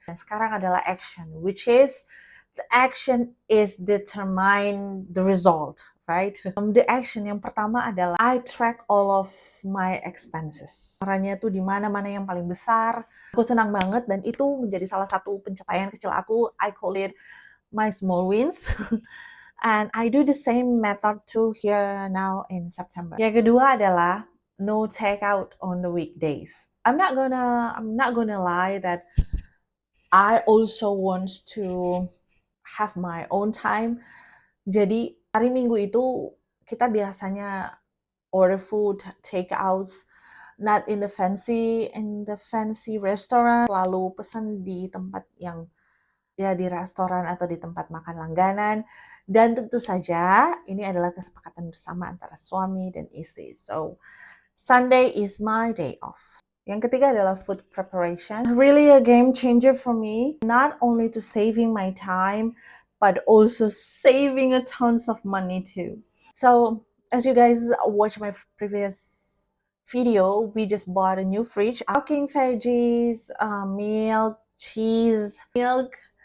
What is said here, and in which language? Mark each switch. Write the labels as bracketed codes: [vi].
[id] Dan sekarang adalah [en] action, which is the action is determine the result, right? The action [id] yang pertama adalah [en] I track all of my expenses. [id] Caranya tuh di mana-mana yang paling besar. Aku senang banget dan itu menjadi salah satu pencapaian kecil aku. [en] I call it my small wins. And I do the same method too here now in September. [id] Yang kedua adalah [en] no takeout on the weekdays. I'm not gonna lie that I also want to have my own time. [id] Jadi hari Minggu itu kita biasanya [en] order food, takeouts, not in the fancy restaurant. [id] Lalu pesan di tempat yang di restoran atau di tempat makan langganan. Dan tentu saja ini adalah kesepakatan bersama antara suami dan istri. [en] So, Sunday is my day off. [id] Yang ketiga adalah [en] food preparation. Really a game changer for me. Not only to saving my time, but also saving a tons of money too. So, as you guys watch my previous video, we just bought a new fridge. Cooking veggies, milk, cheese, milk.